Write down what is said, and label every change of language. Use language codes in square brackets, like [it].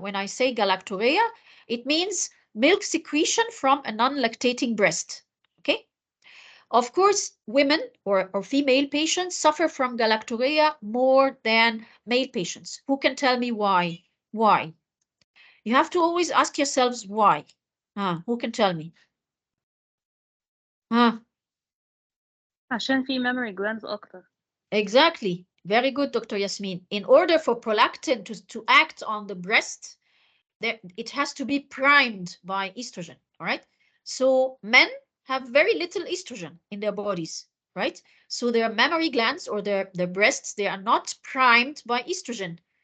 [en] When I say galactorrhea, it means milk secretion from a non-lactating breast. Okay. Of course, women or female patients suffer from galactorrhea more than male patients. Who can tell me why? Why? You have to always ask yourselves why. Who can tell me? [ar] عشان في [en] memory glands [ar] أكتر. [en] Exactly. Very good, Dr. Yasmin. In order for prolactin to act on the breast, it has to be primed by estrogen, all right? So men have very little estrogen in their bodies, right? So their mammary glands or their breasts, they are not primed by estrogen.